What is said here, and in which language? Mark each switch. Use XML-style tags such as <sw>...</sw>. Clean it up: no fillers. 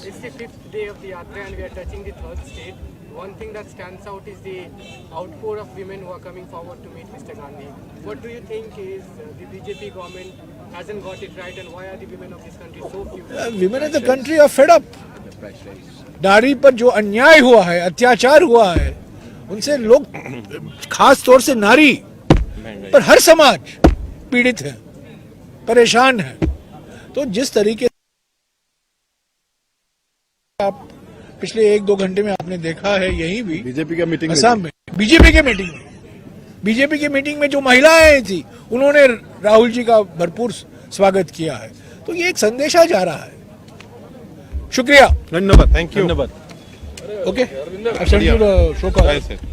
<en>It's the 5th day of the Yatra and we are touching the 3rd state. One thing that stands out is the outpour of women who are coming forward to meet Mr. Gandhi. What do you think is the BJP government hasn't got it right, and why are the women of this country so few? Women in the country are fed up.</en> <hi>नारी पर जो अन्याय हुआ है, अत्याचार हुआ है, उनसे लोग, खास तौर से नारी पर हर समाज पीड़ित है, परेशान है। तो जिस तरीके आप पिछले 1-2 घंटे में आपने देखा है, यही भी बीजेपी का मीटिंग असम में बीजेपी के मीटिंग में जो महिलाएं आई थी, उन्होंने राहुल जी का भरपूर स्वागत किया है। तो ये एक संदेशा जा रहा है। शुक्रिया, धन्यवाद,</hi> <en>thank you,</en> <hi>धन्यवाद।</hi> <en>Okay, I send you the show card.</en>